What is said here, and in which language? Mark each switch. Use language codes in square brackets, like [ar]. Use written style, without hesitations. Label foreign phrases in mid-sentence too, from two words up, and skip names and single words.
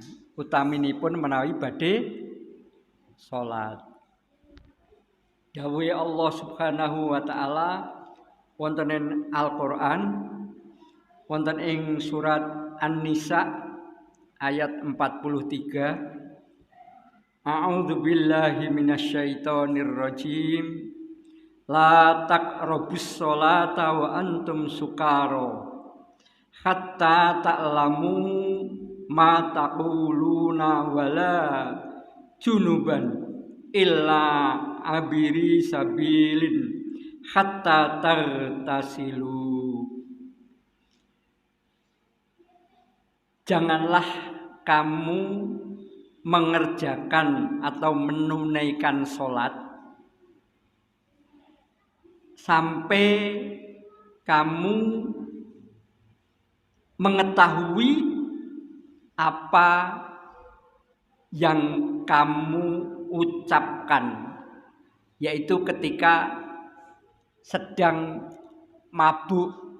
[jv] Utaminipun menawi badhe salat. Dawuhe Allah [ar] سبحانه وتعالى [jv] wonten ing Al-Qur'an wonten ing surat An-Nisa ayat 43. [ar] أعوذ بالله من الشيطان الرجيم. لا تقربوا الصلاة وأنتم سكارى حتى تعلموا ما تقولون ولا جنبا إلا عابري سبيل حتى تغتسلوا. [id] Janganlah kamu mengerjakan atau menunaikan sholat sampai kamu mengetahui apa yang kamu ucapkan, yaitu ketika sedang mabuk.